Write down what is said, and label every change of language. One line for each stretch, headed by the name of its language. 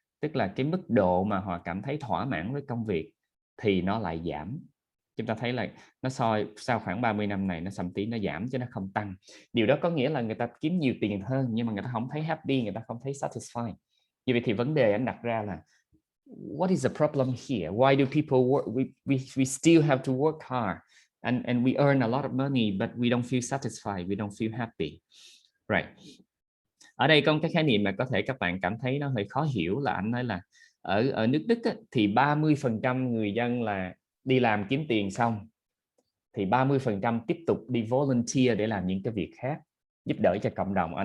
Vietnamese: tức là cái mức độ mà họ cảm thấy thỏa mãn với công việc thì nó lại giảm. Chúng ta thấy là nó sau khoảng 30 năm này nó thậm chí nó giảm chứ nó không tăng. Điều đó có nghĩa là người ta kiếm nhiều tiền hơn nhưng mà người ta không thấy happy, người ta không thấy satisfied. Như vậy thì vấn đề anh đặt ra là
English: what is the problem here? Why do people work? We still have to work hard and we earn a lot of money but we don't feel satisfied, we don't feel happy. Right.
Vietnamese: Ở đây có một cái khái niệm mà có thể các bạn cảm thấy nó hơi khó hiểu, là anh nói là ở nước Đức á, thì 30% người dân là đi làm kiếm tiền xong thì 30% tiếp tục đi volunteer để làm những cái việc khác, giúp đỡ cho cộng đồng.